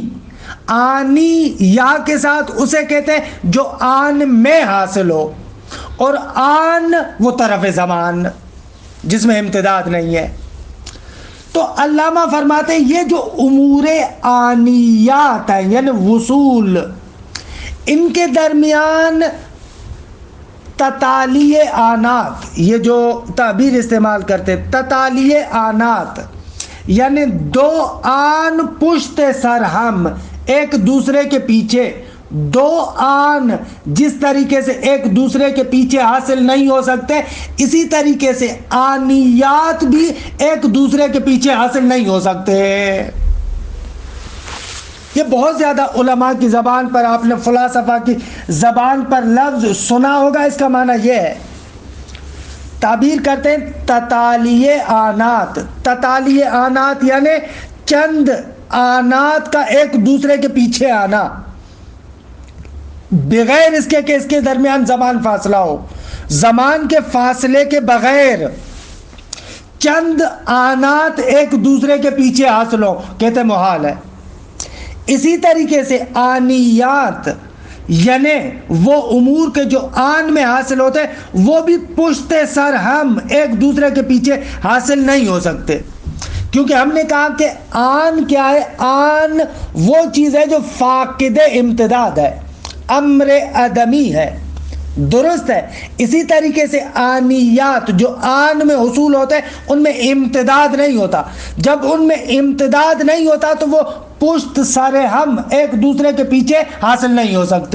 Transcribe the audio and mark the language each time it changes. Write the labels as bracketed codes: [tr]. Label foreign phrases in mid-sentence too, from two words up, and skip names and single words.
[ur] آنی یا کے ساتھ اسے کہتے ہیں جو آن میں حاصل ہو، اور آن وہ طرف زمان جس میں امتداد نہیں ہے۔ تو علامہ فرماتے ہیں یہ جو امور آنیات ہیں یعنی وصول، ان کے درمیان [ar] تتالی آنات، [ur] یہ جو تعبیر استعمال کرتے [ar] تتالی آنات، [ur] یعنی دو آن [fa] پشت سر ہم [ur] ایک دوسرے کے پیچھے، دو آن جس طریقے سے ایک دوسرے کے پیچھے حاصل نہیں ہو سکتے، اسی طریقے سے آنیات بھی ایک دوسرے کے پیچھے حاصل نہیں ہو سکتے۔ یہ بہت زیادہ علماء کی زبان پر، آپ نے فلاسفہ کی زبان پر لفظ سنا ہوگا، اس کا معنی یہ ہے، تعبیر کرتے ہیں [ar] تتالی آنات۔ تتالی آنات [ur] یعنی چند آنات کا ایک دوسرے کے پیچھے آنا، بغیر اس کے کہ اس کے درمیان زمان فاصلہ ہو، زمان کے فاصلے کے بغیر چند آنات ایک دوسرے کے پیچھے حاصل ہو، کہتے محال ہے۔ اسی طریقے سے آنیات یعنی وہ امور کے جو آن میں حاصل ہوتے ہیں وہ بھی [fa] پشت سر ہم [ur] ایک دوسرے کے پیچھے حاصل نہیں ہو سکتے، کیونکہ ہم نے کہا کہ آن کیا ہے؟ آن وہ چیز ہے جو فاقد امتداد ہے، امر عدمی ہے۔ درست ہے؟ اسی طریقے سے آنیات جو آن میں حصول ہوتے ہیں ان میں امتداد نہیں ہوتا۔ جب ان میں امتداد نہیں ہوتا تو وہ [fa] پشت سر ہم [ur] ایک دوسرے کے پیچھے حاصل نہیں ہو سکتے۔